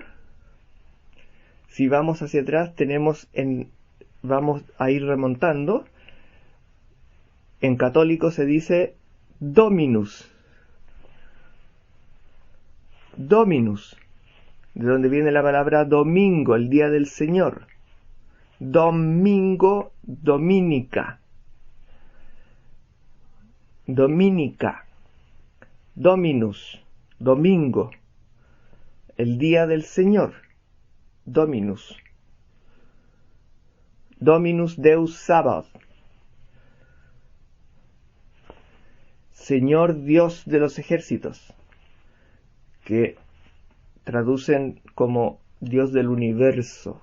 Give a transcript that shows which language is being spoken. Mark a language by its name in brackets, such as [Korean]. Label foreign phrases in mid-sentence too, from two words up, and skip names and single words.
[Spanish] Si vamos hacia atrás, vamos a ir remontando. En católico se dice Dominus. Dominus, de donde viene la palabra domingo, el día del Señor. Domingo, dominica. Dominica. Dominus, domingo, el día del Señor. Dominus. [Latin] Dominus Deus Sabaoth. [Spanish] Señor Dios de los ejércitos, que traducen como Dios del universo.